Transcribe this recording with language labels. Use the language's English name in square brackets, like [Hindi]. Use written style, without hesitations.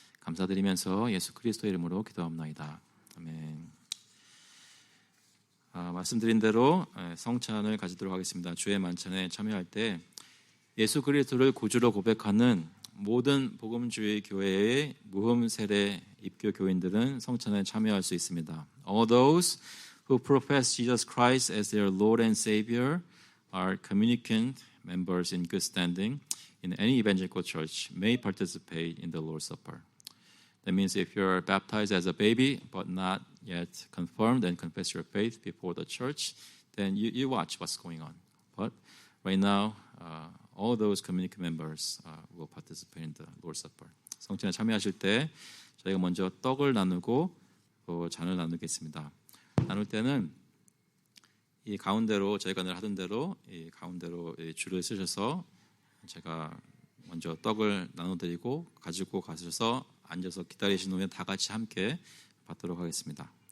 [Korean] 감사드리면서 예수 그리스도의 이름으로 기도합나이다. 아멘. 말씀드린 대로 성찬을 가지도록 하겠습니다. 주의 만찬에 참여할 때 예수 그리스도를 구주로 고백하는 모든 복음주의 교회의 무흠 세례 입교 교인들은 성찬에 참여할 수 있습니다. [English] All those who profess Jesus Christ as their Lord and Savior are communicant members in good standing in any evangelical church may participate in the Lord's Supper. That means if you're baptized as a baby but not yet confirmed and confess your faith before the church, then you watch what's going on. But right now, all those community members will participate in the Lord's Supper. [Korean] 성찬에 참여하실 때 저희가 먼저 떡을 나누고 또 잔을 나누겠습니다. 나눌 때는 이 가운데로 저희가 늘 하던 대로 이 가운데로 줄을 쓰셔서 제가 먼저 떡을 나눠드리고 가지고 가셔서 앉아서 기다리신 후에 다 같이 함께 받도록 하겠습니다.